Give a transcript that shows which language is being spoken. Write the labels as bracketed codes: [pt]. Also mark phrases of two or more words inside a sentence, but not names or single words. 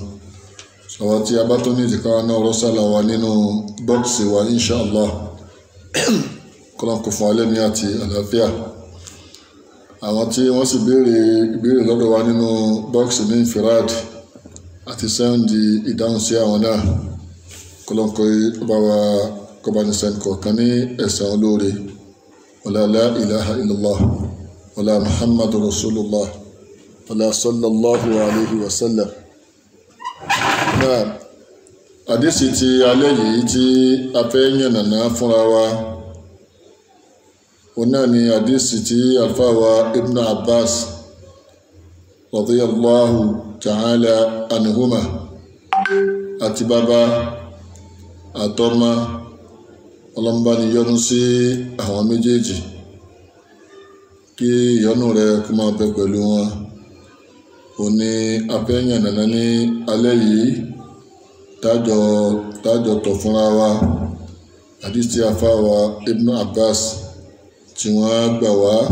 [yo] Àwọn tí a bá tó ní ìdíkàwá náà rọ́sàlà wa nínú bọ́ọ̀sì wa inshallah kọ́lọ́n kò fún alẹ́mí àti àlàáfíà. Àwọn tí wọ́n sì béèrè ìbéèrè lọ́dọ̀ wa nínú bọ́ọ̀sì ní infirad àti sẹ́ndì ìdáhùn sí àwọn náà kọ́lọ́n kò bá wa kọba ní sẹ́ndì kọ̀ọ̀kan ní ẹ̀san olóore. [ar] ولا لا إله إلا الله ولا محمد رسول الله ولا صلى الله عليه وسلم. [yo] Náà àdísì ti alẹ́ yìí tí a fẹ́ yànnàná fúnra wa òun náà ni àdísì tí àlùfáà wa Ibn Abbas [ar] رضي الله تعالى عنهما [yo] àti bàbá àtọmọ ọlọ́mbà ni yọ́nú sí àwọn méjèèjì kí ìyọ́nú rẹ̀ kó máa bẹ pẹ̀lú wọn. Òun ni a fẹ́ yànnàná ní alẹ́ yìí tájọ tọ̀ fúnra wa àdísì tí àfáà wa Ibn Abbas tí wọ́n gbà wá.